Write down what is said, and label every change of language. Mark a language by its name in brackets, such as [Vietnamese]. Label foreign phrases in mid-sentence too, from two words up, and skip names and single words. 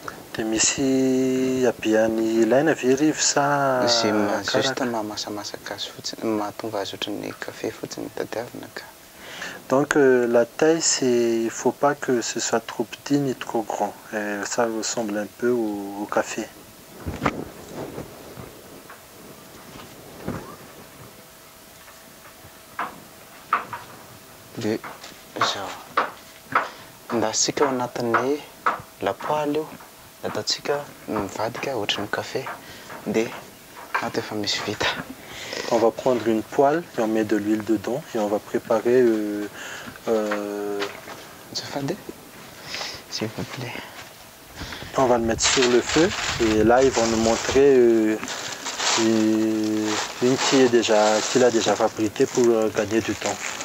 [Malagasy] Dia misy abiany ilaina ve rivo sa Juste mahasamasaka azy fotsiny, mahatonga azy ohatran'ny café fotsiny tadiavina ka. [French] Donc la taille, il ne faut pas que ce soit trop petit ni trop grand. Ça ressemble un peu au café. [Malagasy] Dia izao ndasika ao anatin'ny lapoaly io, ataontsika mivadika ohatran'ny café dia ato efa misy vita. [French] On va prendre une poêle et on met de l'huile dedans et on va préparer s'il vous plaît. On va le mettre sur le feu et là ils vont nous montrer une qu'il a déjà fabriquée pour gagner du temps.